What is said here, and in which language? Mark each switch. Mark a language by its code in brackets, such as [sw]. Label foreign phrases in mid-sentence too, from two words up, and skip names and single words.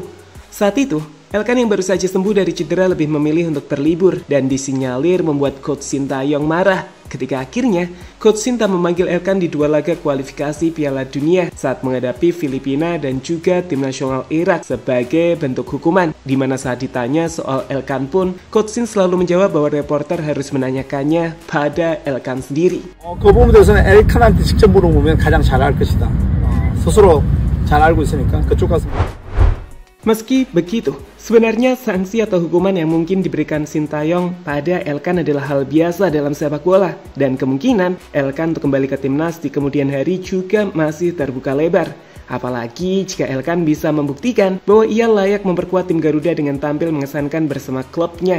[id] Saat itu, Elkan yang baru saja sembuh dari cedera lebih memilih untuk berlibur dan disinyalir membuat Coach Sintayong marah ketika akhirnya Coach Sinta memanggil Elkan di 2 laga kualifikasi Piala Dunia saat menghadapi Filipina dan juga tim nasional Irak sebagai bentuk hukuman, di mana saat ditanya soal Elkan pun Coach Sin selalu menjawab bahwa reporter harus menanyakannya pada Elkan sendiri. [ko] 그 부분에서는 엘칸한테 직접 물어보면 가장 잘 알 것이다. 스스로 잘 알고 있으니까 그쪽 가서. [id] Meski begitu, sebenarnya sanksi atau hukuman yang mungkin diberikan Sintayong pada Elkan adalah hal biasa dalam sepak bola, dan kemungkinan Elkan untuk kembali ke timnas di kemudian hari juga masih terbuka lebar. Apalagi jika Elkan bisa membuktikan bahwa ia layak memperkuat tim Garuda dengan tampil mengesankan bersama klubnya.